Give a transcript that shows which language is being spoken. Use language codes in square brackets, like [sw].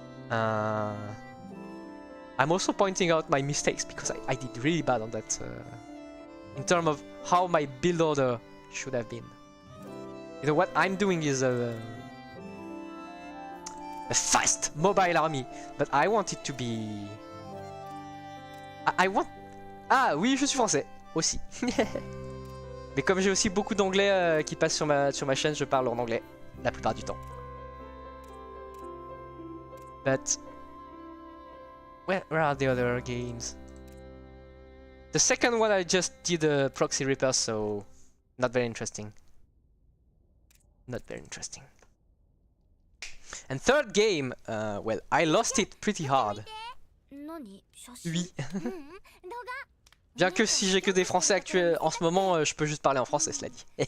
[en] I'm also pointing out my mistakes because I did really bad on that in terms of how my build order should have been. You know what I'm doing is a fast mobile army, but I want it to be. I want. [fr] Ah oui, je suis français aussi. Mais comme j'ai aussi beaucoup d'anglais qui passent sur ma chaîne, je parle en anglais la plupart du temps. [en] But where are the other games? The second one I just did a proxy repair, so not very interesting. Not very interesting. And third game, well, I lost it pretty hard. [fr] Oui. Bien que si j'ai que des Français actuels en ce moment, je peux juste parler en français, cela dit.